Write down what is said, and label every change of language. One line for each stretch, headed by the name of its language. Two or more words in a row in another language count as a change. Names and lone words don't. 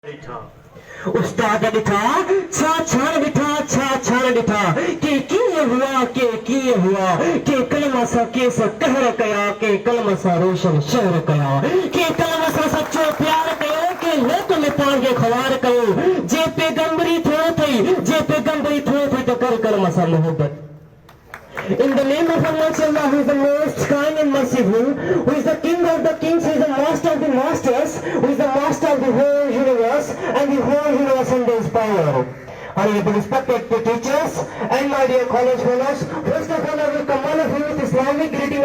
Sindhi: ॾिठा उस्ताद ॾिठा छा छाण ॾिठा छा छाण ॾिठा के कीअं हुआ के कलम सां केस कहर कया के कलम सां रोशन शहर कया के कलम सां सचो प्यार कयो के लोक में पाण खे ख़वार कयो जे पैगंबरी थियो थई त कर कलम सां मोहब्बत.
English: In the name of Allah, who is the most kind and merciful, who is the King of the kings, who is the master of the masters, who is the master of the whole universe, and the whole universe under his power. Honorable respected teachers and my dear college fellows, first of all I will come all of you with Islamic greeting.